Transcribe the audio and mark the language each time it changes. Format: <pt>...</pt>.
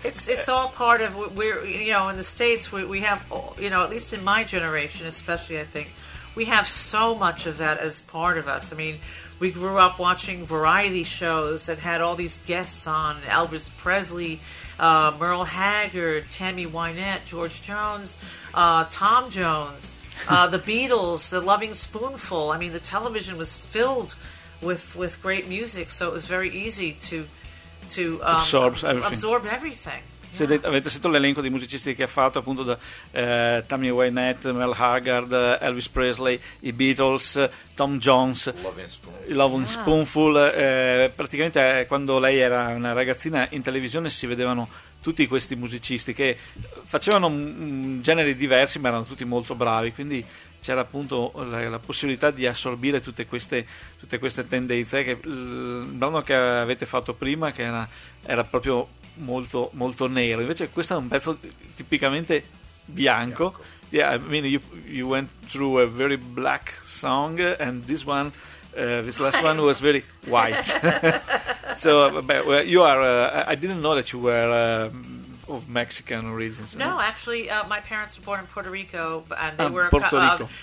<en>it's all part of, we're, you know, in the States we have, you know, at least in my generation especially, I think we have so much of that as part of us. I mean, we grew up watching variety shows that had all these guests on: Elvis Presley, Merle Haggard, Tammy Wynette, George Jones, Tom Jones, the Beatles, the Loving Spoonful. I mean, the television was filled with great music, so it was very easy to absorb everything. Yeah.</en> <it>Avete sentito l'elenco di musicisti che ha fatto, appunto, da Tammy Wynette, Merle Haggard, Elvis Presley, i Beatles, Tom Jones, Loving Spoonful. Praticamente quando lei era una ragazzina, in televisione si vedevano tutti questi musicisti che facevano generi diversi, ma erano tutti molto bravi, quindi c'era appunto la possibilità di assorbire tutte queste tendenze. Che il brano che avete fatto prima, che era proprio molto molto nero, invece questo è un pezzo tipicamente bianco.</it> <en>Yeah, I mean, you went through a very black song and this one, this last one was very white. So you are I didn't know that you were of Mexican origins. No, right? Actually, my parents were born in Puerto Rico, and they were Puerto Rico.</en>